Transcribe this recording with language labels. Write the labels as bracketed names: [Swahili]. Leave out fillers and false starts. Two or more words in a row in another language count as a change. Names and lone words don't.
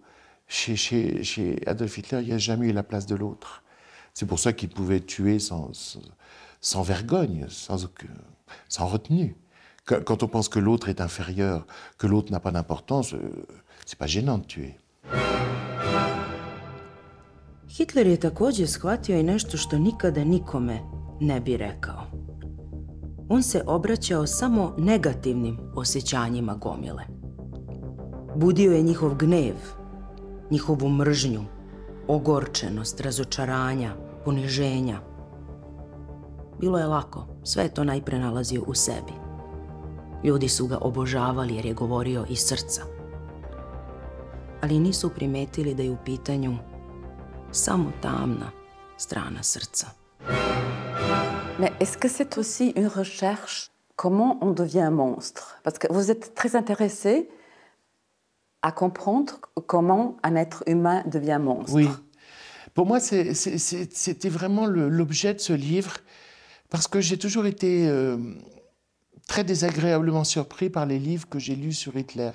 [French] Chez Adolf Hitler, il n'y a jamais eu la place de l'autre. C'est pour ça qu'il pouvait tuer sans vergogne, sans retenue. Quand on pense que l'autre est inférieur, que l'autre n'a pas d'importance, c'est pas gênant de tuer. [Serbian] Hitler je takođe shvatio i nešto što nikada nikome ne bi rekao. On se obraćao samo negativnim osjećanjima gomile. Budio je njihov gnev, njihovu mržnju, ogorčenost, razočaranja, poniženja. Bilo je lako, sve je to najpre nalazio u sebi. Ljudi su ga obožavali jer je govorio iz srca. Ali nisu primetili da je u pitanju samo tamna strana srca. [French] Mais est-ce que c'est aussi une recherche comment on devient un monstre? Parce que vous êtes très intéressé à comprendre comment un être humain devient monstre. Oui. Pour moi, c'était vraiment l'objet de ce livre, parce que j'ai toujours été très désagréablement surpris par les livres que j'ai lus sur Hitler.